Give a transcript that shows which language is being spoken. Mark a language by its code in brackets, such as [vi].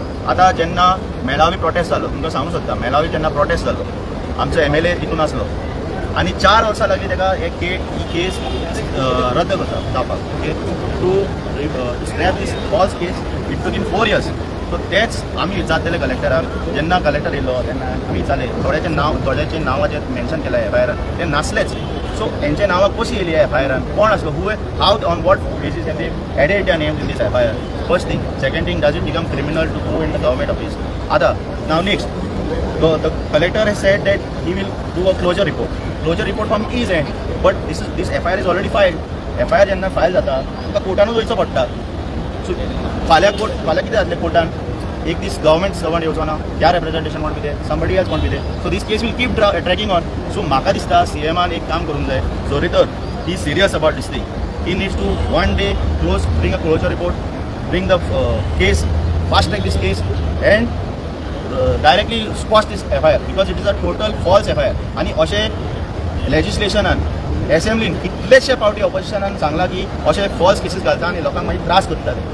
[kok] आतां जेन्ना मेळावी प्रोटेस्ट जालो, तुमकां सांगूंक सोदता, मेळावी जेन्ना प्रोटेस्ट जालो आमचो MLA तितून आसलो आनी 4 वर्सां लागली ताका ही केस रद्द करता जावपाक. [en] Okay, to scrap this false case it took in 4 years. [kok] सो तेच आमी विचारलेले कलेक्टराक. जेन्ना कलेक्टर येयलो तेन्ना आमी विचारले थोड्याचे नांवां जे मेन्शन केल्या FIR ते नासलेच. सो हेंचे नांवां कशी येयली FIR, कोण आसलो, [en] How on what basis they added their names in this FIR. First thing. Second thing, does it become criminal to go in the government office? [kok] आतां नाव [en] Next the collector has said that he will do a closure report. Closure report from his end. But this FIR is already filed. [kok] FIR जेन्ना फायल जाता तुका कोर्टानूच वयचो पडटा. सो फाल्यां कितें जातलें कोर्टान एक दीस गव्हर्मेंट सर्वंट येवचो ना, ह्या [en] representation won't be there, [kok] somebody else want B दे. [en] So this case will keep tracking on. [kok] सो म्हाका दिसता CMान एक काम करूंक जाय. जोरीतर [en] He is serious about this thing. He needs to one day bring a closure report, bring the case, fast track this case and directly squash this FIR because it is a total false FIR. [kok] आणि अशें लेजिस्लेशनान असेंब्लीन कितलेशे फावटी ऑपोजिशनान सांगला की अशे false cases घालता आनी लोकांक मागीर त्रास करतात.